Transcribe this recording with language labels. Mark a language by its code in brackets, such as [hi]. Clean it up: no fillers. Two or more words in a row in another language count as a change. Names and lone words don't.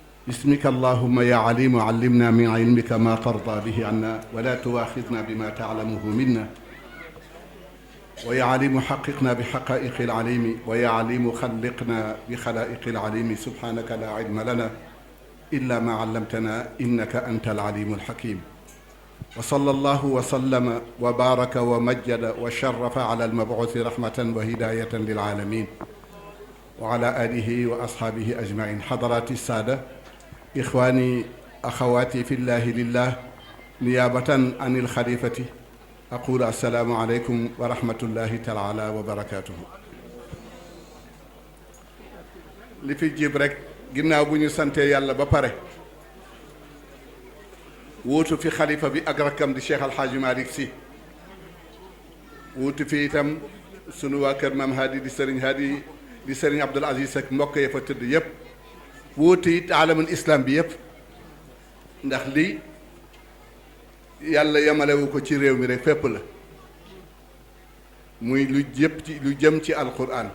[ar] باسمك اللهم يا عليم علمنا من علمك ما ترضى به عنا ولا تواخذنا بما تعلمه منا ويا عليم حققنا بحقائق العليم ويا عليم خلقنا بخلائق العليم سبحانك لا علم لنا إلا ما علمتنا إنك أنت العليم الحكيم وصلى الله وسلم وبارك ومجد وشرف على المبعوث رحمة وهداية للعالمين وعلى آله وأصحابه أجمعين. حضرات السادة، إخواني أخواتي في الله لله، نيابة عن الخليفة أقول السلام عليكم ورحمة الله تعالى وبركاته. [wo] li fi jib rek ginnaaw bu ñu santee yàlla ba pare wuutu fi xalifa bi ak rakkam di Cheikh Alxaaji Malick Sy, wuutu fi itam sunu waa kër Maam Hadi di Sëriñ Hadi di Sëriñ Abdul Aziz ak mbokk ya fa tëdd yépp, wuutu it [ar] عالم الإسلام [wo] bi yépp, ndax lii yàlla yamalewu ko ci réew mi rek fépp la, muy lu jëm ci alquran.